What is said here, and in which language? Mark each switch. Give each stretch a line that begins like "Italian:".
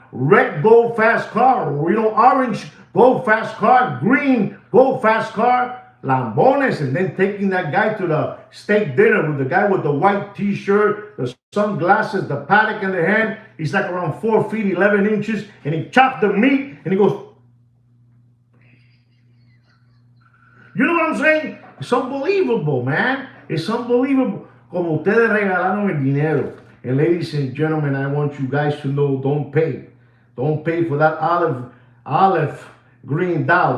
English: Red gold fast car, you know, orange gold fast car, green gold fast car, Lambones, and then taking that guy to the steak dinner with the guy with the white t-shirt, the sunglasses, the paddock in the hand. He's like around 4 feet, 11 inches, and he chopped the meat, and he goes, you know what I'm saying? It's unbelievable, man. It's unbelievable.
Spanish: Como ustedes regalaron el dinero.
English: And ladies and gentlemen, I want you guys to know, don't pay. Don't pay for that olive green dial.